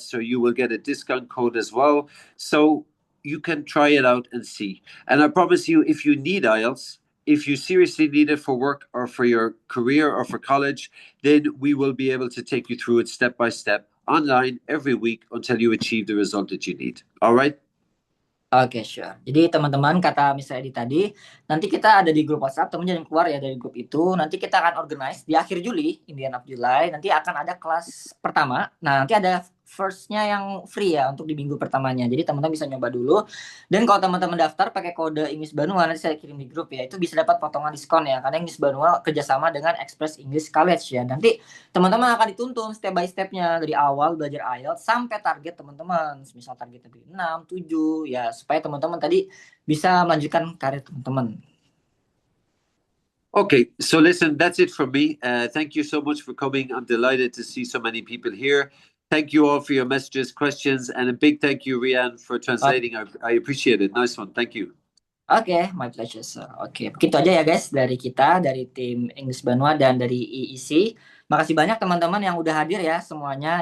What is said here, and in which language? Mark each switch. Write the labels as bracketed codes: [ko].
[en] So you will get a discount code as well. So you can try it out and see. And I promise you, if you need IELTS, if you seriously need it for work or for your career or for college, then we will be able to take you through it step by step online every week until you achieve the result that you need. All right? [id] Oke, sure. Jadi teman-teman, kata Mr. Edi tadi, nanti kita ada di grup WhatsApp, teman jangan keluar ya dari grup itu. Nanti kita akan organize di akhir Juli, [en] in the end of July, [id] nanti akan ada kelas pertama. Nah, nanti ada first-nya yang free ya untuk di minggu pertamanya. Jadi teman-teman bisa nyoba dulu. Dan kalau teman-teman daftar pakai kode English Banua, nanti saya kirim di grup ya, itu bisa dapat potongan diskon ya. Karena English Banua kerjasama dengan Express English College ya. Nanti teman-teman akan dituntun step by step-nya dari awal belajar IELTS sampai target teman-teman. Misal targetnya 6, 7 ya, supaya teman-teman tadi bisa melanjutkan karir teman-teman. [en] Okay, so listen, that's it from me. Thank you so much for coming. I'm delighted to see so many people here. Thank you all for your messages, questions, and a big thank you, Rian, for translating. I appreciate it. Nice one. Thank you. Oke, my pleasure, sir. [id] Oke, begitu aja ya guys dari kita, dari tim English Banua dan dari EEC. Makasih banyak teman-teman yang udah hadir ya semuanya.